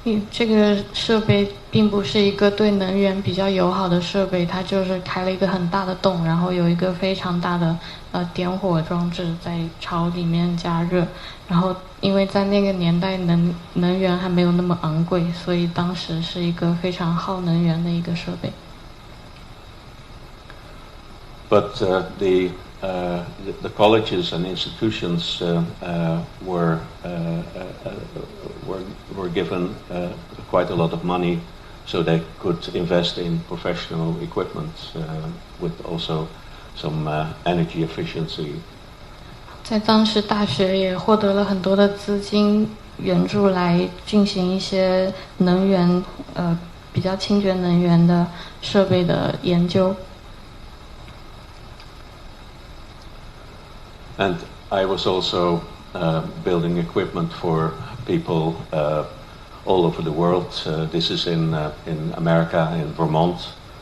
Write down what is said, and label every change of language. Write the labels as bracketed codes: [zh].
[zh] 这个设备并不是一个对能源比较友好的设备，它就是开了一个很大的洞，然后有一个非常大的点火装置在朝里面加热，然后因为在那个年代能源还没有那么昂贵，所以当时是一个非常耗能源的一个设备。 [en] But the colleges and institutions were given quite a lot of money, so they could invest in professional equipment with also some energy efficiency. [zh] 在当时，大学也获得了很多的资金援助来进行一些能源比较清洁能源的设备的研究。 [en] And I was also building equipment for people all over the world. This is in America, in Vermont.